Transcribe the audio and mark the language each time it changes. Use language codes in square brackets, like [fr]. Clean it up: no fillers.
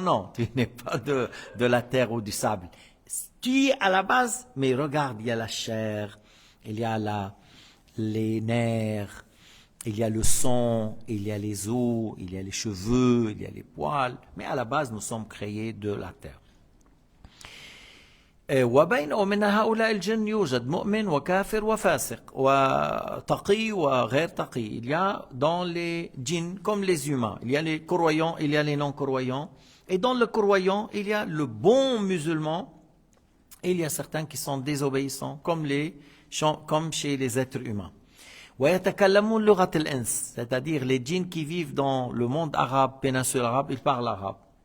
[fr] Non, tu n'es pas de la terre ou du sable. Tu es à la base, mais regarde, il y a la chair, il y a les nerfs, il y a le sang, il y a les os, il y a les cheveux, il y a les poils. Mais à la base, nous sommes créés de la terre. [ar] وبين ومن هؤلاء الجن يوجد مؤمن وكافر وفاسق وتقي وغير تقي. [fr] Il y a dans les djinns comme les humains, il y a les croyants, il y a les non-croyants. Et dans le croyant, il y a le bon musulman et il y a certains qui sont désobéissants comme chez les êtres humains. [ar] ويتكلمون لغة الإنس, [fr] c'est-à-dire les djinns qui vivent dans le monde arabe, péninsule arabe, ils parlent arabe.